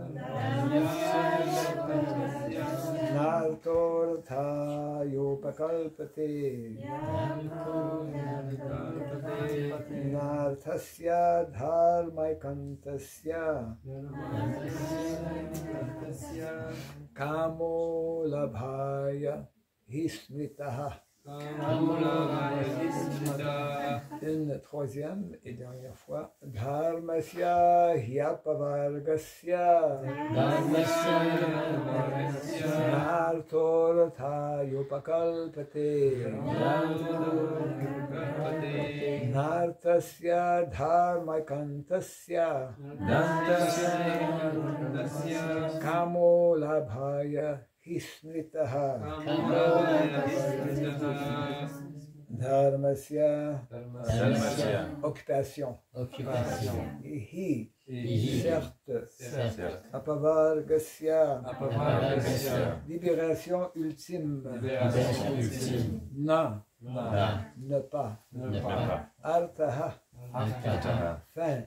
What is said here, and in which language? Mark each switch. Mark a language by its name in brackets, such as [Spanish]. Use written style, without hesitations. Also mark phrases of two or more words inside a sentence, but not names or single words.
[Sanskrit] Nartorthayopakalpate. Narthasya dharmaikantasya. Kamo labhaya hi smritaha. [French] Une troisième et dernière fois. [Sanskrit] Dharmasya hyapavargasya. Nartorthayopakalpate. Nartasya dharmaikantasya. Kamo labhaya hi smritaha. Dharmasya. [French] Occupation. Ihi. Certes. Apavargasya. Libération ultime. Na. Ne pas. Artaha. Fin.